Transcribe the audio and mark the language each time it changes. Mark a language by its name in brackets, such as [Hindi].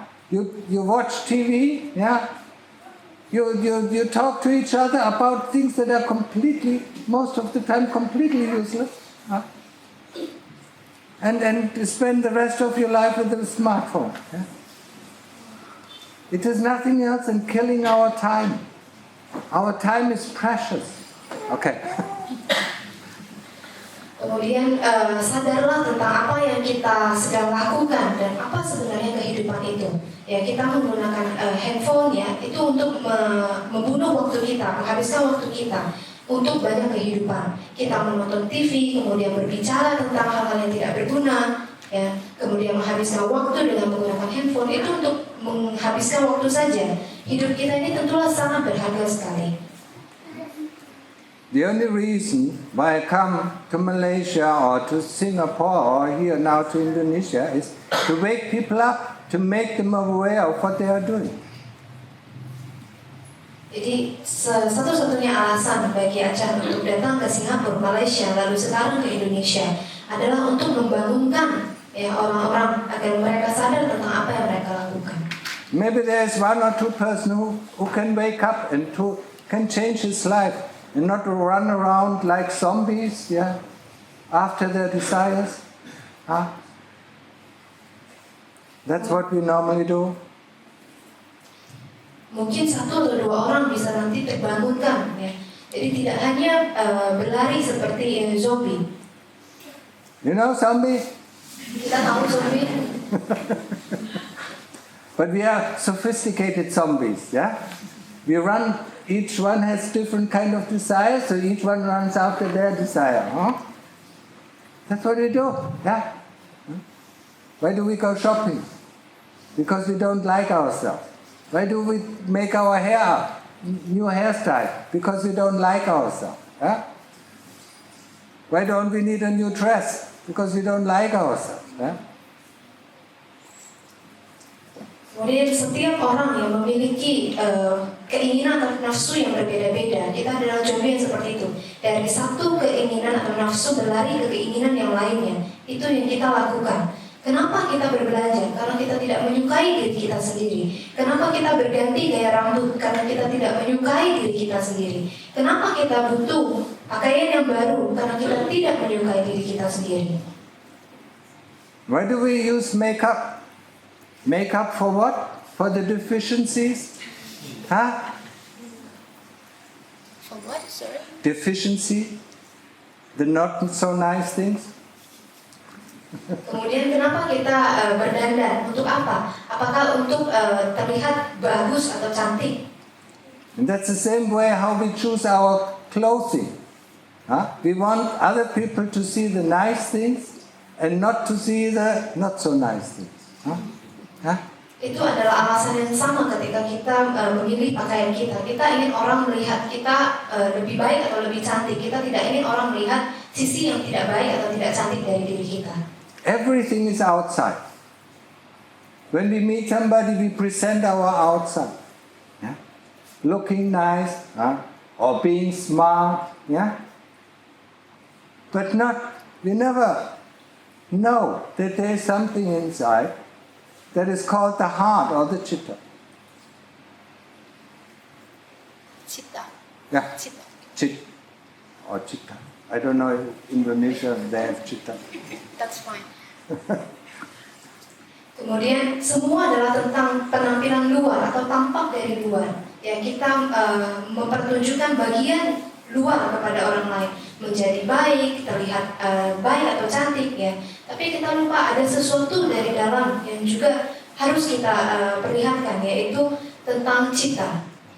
[English] You watch TV, You talk to each other about things that are most of the time, completely useless. And spend the rest of your life with a smartphone. It is nothing else than killing our time. Our time is precious. Okay. [Indonesian] Kemudian sadarlah tentang apa yang kita sedang lakukan dan apa sebenarnya kehidupan itu. Ya, kita menggunakan handphone itu untuk membunuh waktu kita, menghabiskan waktu kita untuk banyak kehidupan. Kita menonton TV, kemudian berbicara tentang hal-hal yang tidak berguna, kemudian menghabiskan waktu dengan menggunakan handphone itu untuk menghabiskan waktu saja. Hidup kita ini tentulah sangat berharga sekali. [English] The only reason why I come to Malaysia or to Singapore or here now to Indonesia is to wake people up, to make them aware of what they are doing. [Indonesian] Jadi satu-satunya alasan bagi Ajahn untuk datang ke Singapura, Malaysia, lalu sekarang ke Indonesia adalah untuk membangunkan orang-orang agar mereka sadar tentang apa yang mereka lakukan. [English] Maybe there is one or two person who can wake up and can change his life and not run around like zombies, after their desires. That's what we normally do. [Indonesian] Mungkin satu atau dua orang bisa nanti terbangunkan, Jadi tidak hanya berlari seperti zombie. [English] You know zombie? [Indonesian] Kita tahu zombie. [English] But we are sophisticated zombies, We run, each one has different kind of desires, so each one runs after their desire, That's what we do, Why do we go shopping? Because we don't like ourselves. Why do we make our hair up? New hairstyle? Because we don't like ourselves. Why don't we need a new dress? Because we don't like ourselves. [Indonesian] Kemudian setiap orang yang memiliki keinginan atau nafsu yang berbeda-beda, kita adalah contoh yang seperti itu. Dari satu keinginan atau nafsu berlari ke keinginan yang lainnya, itu yang kita lakukan. Kenapa kita berbelanja? Karena kita tidak menyukai diri kita sendiri. Kenapa kita berganti gaya rambut? Karena kita tidak menyukai diri kita sendiri. Kenapa kita butuh pakaian yang baru? Karena kita tidak menyukai diri kita sendiri. [English] Why do we use makeup? Makeup for what? For the deficiencies? Huh? For what, sorry? Deficiency? The not so nice things? [Indonesian] Kemudian kenapa kita berdandan? Untuk apa? Apakah untuk terlihat bagus atau cantik? [English] And that's the same way how we choose our clothing. Huh? We want other people to see the nice things and not to see the not so nice things. Huh? Huh? [Indonesian] Itu adalah alasan yang sama ketika kita memilih pakaian kita. Kita ingin orang melihat kita lebih baik atau lebih cantik. Kita tidak ingin orang melihat sisi yang tidak baik atau tidak cantik dari diri kita. [English] Everything is outside. When we meet somebody, we present our outside. Yeah? Looking nice, or being smart, yeah? But we never know that there is something inside that is called the heart or the chitta. Citta. Yeah, Citta. chit or chitta. I don't know if Indonesia they have chitta. That's fine. [Indonesian] Kemudian semua adalah tentang penampilan luar atau tampak dari luar. Ya, kita mempertunjukkan bagian luar kepada orang lain, menjadi baik, terlihat baik atau cantik ya. Tapi kita lupa ada sesuatu dari dalam yang juga harus kita perlihatkan, yaitu tentang citta.